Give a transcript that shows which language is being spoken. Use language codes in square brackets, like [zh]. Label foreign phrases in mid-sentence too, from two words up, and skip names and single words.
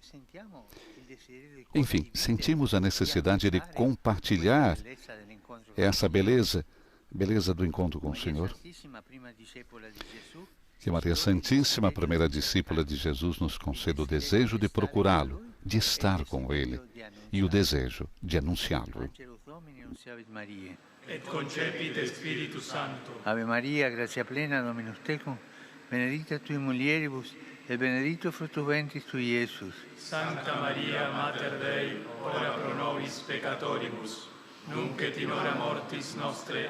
[pt] Enfim, sentimos a necessidade de compartilhar essa beleza do encontro com o Senhor. Que Maria Santíssima, a primeira discípula de Jesus, nos conceda o desejo de procurá-lo, de estar com ele, e o desejo de anunciá-lo. [la] Et concepit Spiritus Sancto. Ave Maria, gratia plena, Dominus tecum, benedicta tui mulieribus, et benedictus fructus ventris tui, Iesus. Sancta Maria, Mater Dei, ora pro nobis peccatoribus, nunc et in hora mortis nostre.